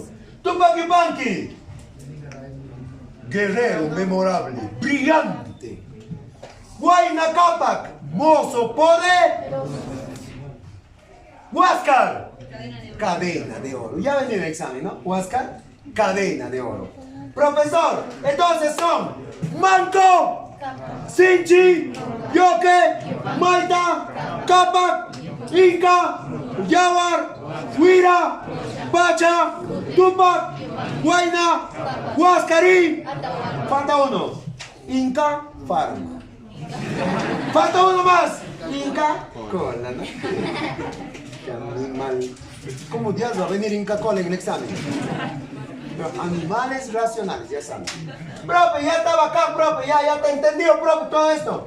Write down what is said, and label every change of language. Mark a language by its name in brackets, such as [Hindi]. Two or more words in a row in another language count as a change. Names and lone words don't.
[Spanish] Tupac Yupanqui, guerrero memorable, brillante. Huayna Cápac, mozo poderoso. Huáscar, cadena de oro. Ya venía el examen, ¿no? Huáscar, cadena de oro. Profesor, entonces son Manco, Sinchi, Yoque, Maita, Capac, Inca, Yaguar, Huira, Pacha, Tupac, Huayna, Huascarí. Falta uno. Inca, Farma. Falta uno más. Inca, Cola, ¿no? Qué animal. ¿Cómo diablos va a venir Inca Cola en el examen? Pero animales racionales, ya saben. Profe, ya estaba acá, profe, ya te entendió, profe, todo esto.